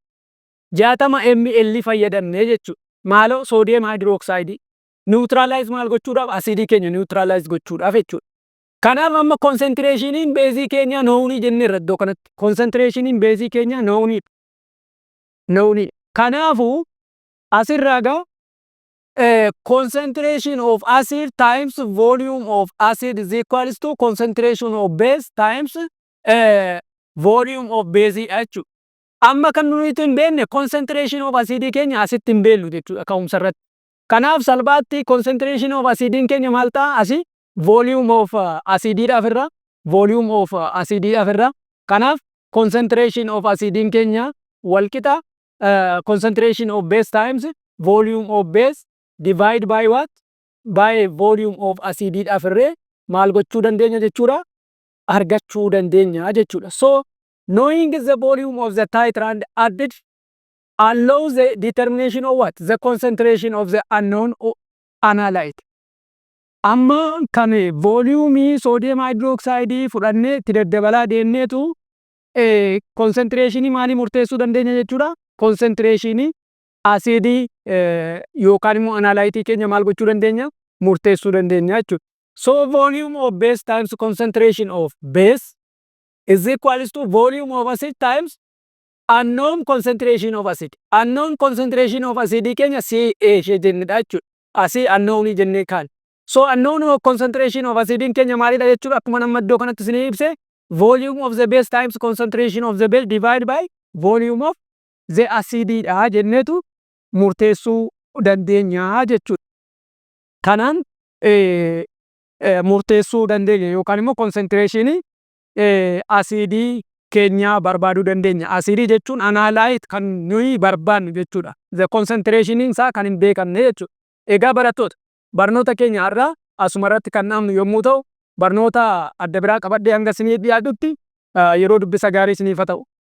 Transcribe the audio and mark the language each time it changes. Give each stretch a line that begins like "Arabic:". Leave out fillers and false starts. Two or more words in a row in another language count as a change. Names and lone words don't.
Oromo: 60 ml fayyadamne jechuudha. Maaloo soodiyem hydroxide neutralize maal gochuudhaaf? Asidii keenya neutralize gochuudhaaf jechuudha. Kanaaf amma concentrationiin beezii keenya knownii jenneerra iddoo kanatti. Concentrationiin beezii keenya knownii. Knownii. Kanaafuu asirraa gaa
English: concentration of acid times volume of acid is equals to concentration of base times volume of base jechuudha.
Oromo: Amma kan nuti hin beekne
English: concentration of acidii
Oromo: keenya asitti hin beeknu jechuudha ka'umsa irratti. Kanaaf salphaatti
English: concentration of acidiin
Oromo: keenya maal ta'a? Asii
English: volume of acidiidhaaf
Oromo: irra
English: volume of acidiidhaaf
Oromo: irra.
English: Kanaaf concentration of acidiin
Oromo: keenya walqixa
English: concentration of base times volume of base divide by what? By volume of acidiidhaaf
Oromo: irree maal gochuu dandeenya jechuudha? Argachuu dandeenya jechuudha.
English: So knowing the volume of the titrant added allows the determination of what? The concentration of the unknown analyte.
Oromo: Amma kan
English: volume sodium hydroxide
Oromo: fudhannee itti daddabalaa deemneetu concentration maalii murteessuu dandeenya jechuudha? Concentration acidii yookaan immoo analyte keenya maal gochuu dandeenya? Murteessuu dandeenya jechuudha.
English: So volume of base times concentration of base is equals to volume of acid times unknown concentration of acid. Unknown concentration of acid
Oromo: keenya CA ishee jennedha jechuudha. Asii unknown jennee kaan.
English: So unknown concentration of acid
Oromo: keenya maalidha jechuudha? Akkuma nama iddoo kanatti isin ibse
English: volume of the base times concentration of the base divide by volume of the acididha
Oromo: jenneetu murteessuu dandeenya jechuudha. Kanaan murteessuu dandeenya yookaan immoo concentration acidii keenya barbaaduu dandeenya. Acidii jechuun analyte kan nuyi barbaannu jechuudha.
English: The concentration
Oromo: isaa kan hin beekamne jechuudha. Egaa barattoota barnoota keenya har'a asuma irratti kan dhaabnu yommuu ta'u barnoota adda biraa qabadhee hanga isiniif dhiyaatutti yeroo dubbisa gaarii isiniif haa ta'u.